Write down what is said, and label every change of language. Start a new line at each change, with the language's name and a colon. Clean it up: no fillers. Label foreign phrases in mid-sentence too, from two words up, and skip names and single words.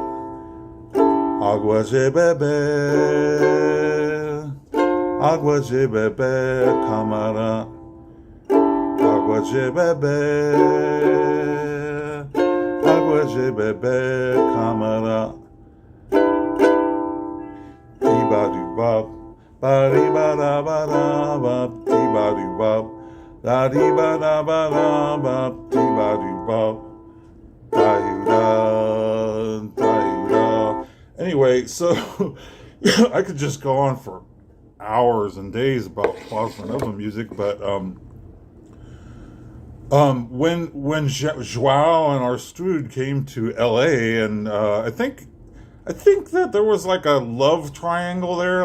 Portuguese: Água de beber, camarada. Água de beber, camarada. Dee-ba-doo-bop, ba-dee-ba-da-ba-da-bop, dee-ba-doo-bop, da-dee-ba-da-ba-da-bop, dee-ba-doo-bop, da-yoo-da, da-yoo-da.
English: Anyway, so I could just go on for hours and days about bossa nova music, but when Joao and Arstrud came to L.A. and I think that there was like a love triangle there.